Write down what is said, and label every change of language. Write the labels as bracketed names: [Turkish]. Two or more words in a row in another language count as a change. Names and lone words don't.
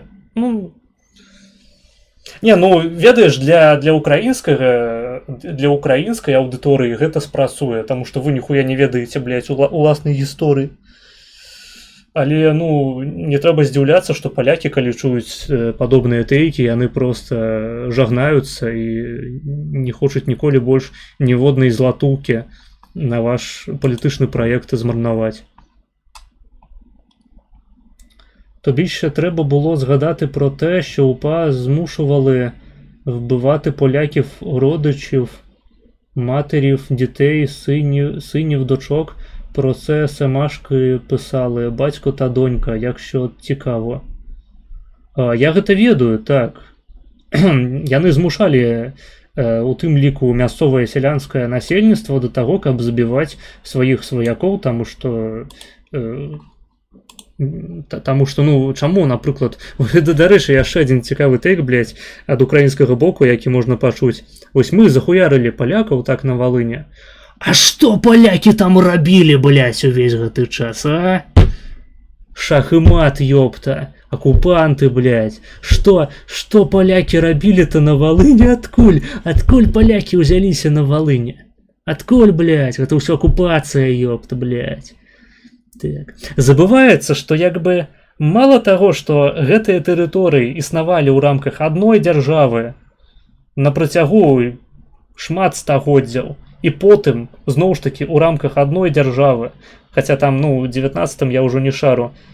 [Belarusian] Ну, не, ну, ведаеш, для украінскай аўдыторыі гэта спрацуе, таму што вы ніхуя не ведаеце, блядь, уласнай гісторыі. Але, ну, не трэба здзіўляцца, што палякі, калі чуюць падобныя тэйкі, яны проста жагнаюцца і не хочуць ніколі больш ніводнай златулкі на ваш палітычны праект змарнаваць. [Ukrainian] Тобі ще треба було згадати про те, що УПА змушували вбивати поляків, родичів, матерів, дітей, синів, дочок. Про це Семашки писали батько та донька, якщо цікаво. [Belarusian] Я гэта ведаю, так. яны змушалі у тым ліку мясцовае сялянскае насельніцтва да таго, каб забіваць сваіх сваякоў, таму што ну чаму, напрыклад, дарэчы, яшчэ адзін цікавы тэйк, блядь, ад украінскага боку, які можна пачуць. Вось мы захуярылі палякаў так на Валыні. А што палякі там рабілі, блядь, увесь гэты час, а? Шах і мат, ёпта. Оккупанты, блядь. [Russian] Что поляки рабілі-то на Волыне? Откуль поляки узяліся на Волыне? Откуль, блядь? Это ўсё оккупация, ёпта, блядь. [Belarusian] Так. Забываецца, што як бы мало таго, што гэтыя тэрыторыі існавалі ў рамках адной дзяржавы на працягу шмат стагоддзяў, і потым, зноў ж такі, у рамках адной дзяржавы, хаця там, ну, у 19-м я ўжо не шару,